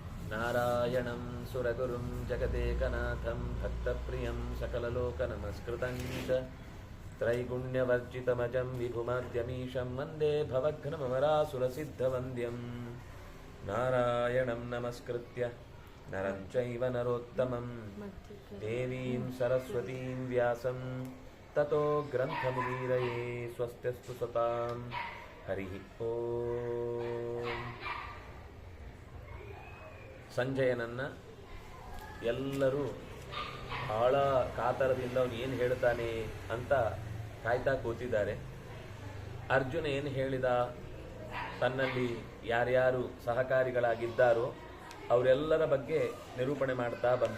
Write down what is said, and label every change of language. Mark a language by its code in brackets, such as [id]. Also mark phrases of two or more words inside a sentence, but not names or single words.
[sa] नारायणं सुरगुरुं जगदेकनाथं भक्तप्रियं सकललोकनमस्कृतं च त्रैगुण्यवर्जितमजं विभुमाद्यमीशं वन्दे भवघ्नमरासुरसिद्धवन्द्यं नारायणं नमस्कृत्य नरं चैव नरोत्तमं देवीं सरस्वतीं व्यासं ततो ग्रन्थमुदीरये स्वस्त्यस्तु सतां हरि ओं. [kn] ಸಂಜಯನನ್ನು ಎಲ್ಲರೂ ಬಹಳ ಕಾತರದಿಂದ ಅವನು ಏನು ಹೇಳ್ತಾನೆ ಅಂತ ಕಾಯ್ತಾ ಕೂತಿದ್ದಾರೆ. ಅರ್ಜುನ ಏನು ಹೇಳಿದ, ತನ್ನಲ್ಲಿ ಯಾರ್ಯಾರು ಸಹಕಾರಿಗಳಾಗಿದ್ದಾರೋ ಅವರೆಲ್ಲರ ಬಗ್ಗೆ ನಿರೂಪಣೆ ಮಾಡ್ತಾ ಬಂದ.